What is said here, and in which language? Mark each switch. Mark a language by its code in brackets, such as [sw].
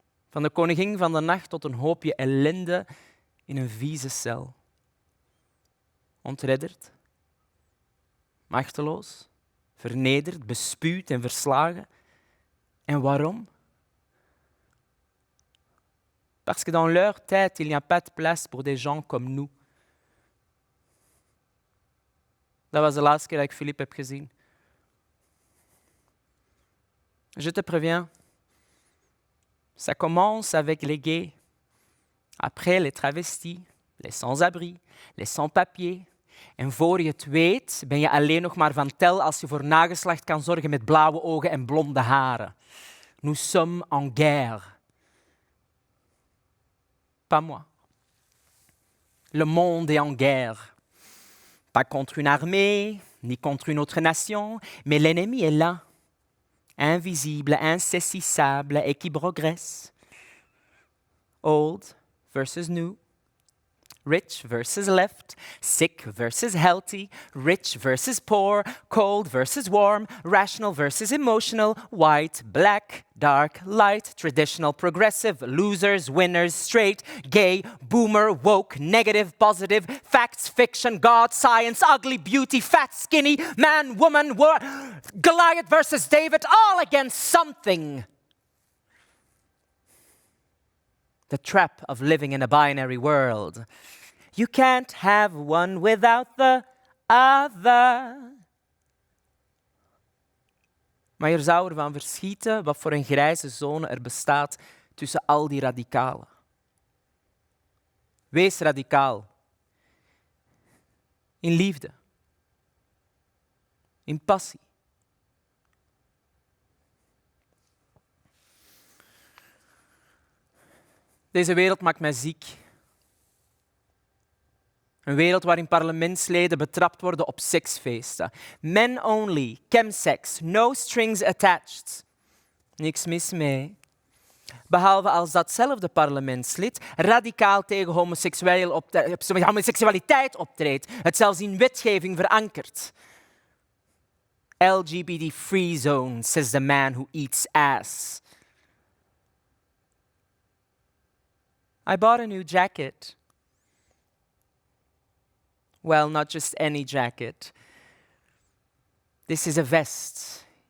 [nl] Van de koningin van de nacht tot een hoopje ellende in een vieze cel. Ontredderd, machteloos, vernederd, bespuwd en verslagen. En waarom? [fr] Parce que dans leur tête, il n'y a pas de place pour des gens comme nous. [nl] Dat was de laatste keer dat ik Philippe heb gezien. [fr] Je te préviens, ça commence avec les gays, après les travestis, les sans-abri, les sans-papiers. [nl] En voor je het weet, ben je alleen nog maar van tel als je voor nageslacht kan zorgen met blauwe ogen en blonde haren. [fr] Nous sommes en guerre. Pas moi. Le monde est en guerre. Pas contre une armée, ni contre une autre nation, mais l'ennemi est là. Invisible, insaisissable et qui progresse. [en] Old versus new. Rich versus left, sick versus healthy, rich versus poor, cold versus warm, rational versus emotional, white, black, dark, light, traditional, progressive, losers, winners, straight, gay, boomer, woke, negative, positive, facts, fiction, God, science, ugly, beauty, fat, skinny, man, woman, Goliath versus David, all against something. The trap of living in a binary world. You can't have one without the other. [nl] Maar je zou ervan verschieten wat voor een grijze zone er bestaat tussen al die radicalen. Wees radicaal. In liefde. In passie. Deze wereld maakt mij ziek. Een wereld waarin parlementsleden betrapt worden op seksfeesten. [en] Men only, chemsex, no strings attached. [nl] Niks mis mee. Behalve als datzelfde parlementslid radicaal tegen homoseksualiteit optreedt. Het zelfs in wetgeving verankert. [en] LGBT free zone, says the man who eats ass. I bought a new jacket. Well, not just any jacket. This is a vest.